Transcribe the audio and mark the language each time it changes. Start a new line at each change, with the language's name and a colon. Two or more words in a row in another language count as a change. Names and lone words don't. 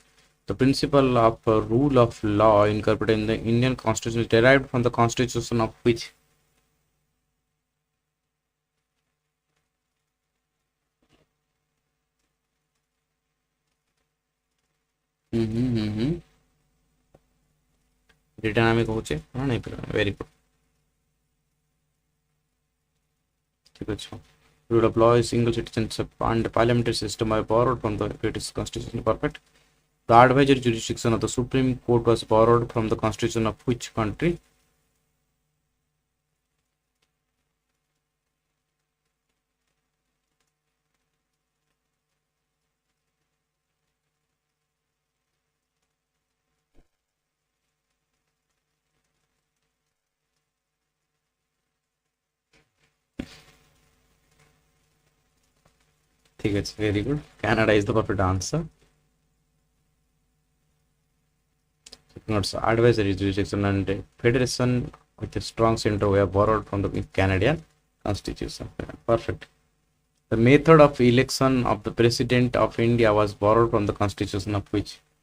English: The principle of rule of law incorporated in the Indian Constitution is derived from the Constitution of which?
Odia: Written ଆମେ କହୁଛେ ହଁ ନାଇଁ
English: very good.
Odia: ଠିକ ଅଛି.
English: Rule of law is single citizenship and parliamentary system are borrowed from the British Constitution. Perfect. The advisory jurisdiction of the Supreme Court was borrowed from the Constitution of which country?
Hindi: ठीक है,
English: very good. Canada is the perfect answer. Notes advisory jurisdiction and federation with a strong center were borrowed from the Canadian Constitution. Perfect. The method of election of the President of India was borrowed from the Constitution of which?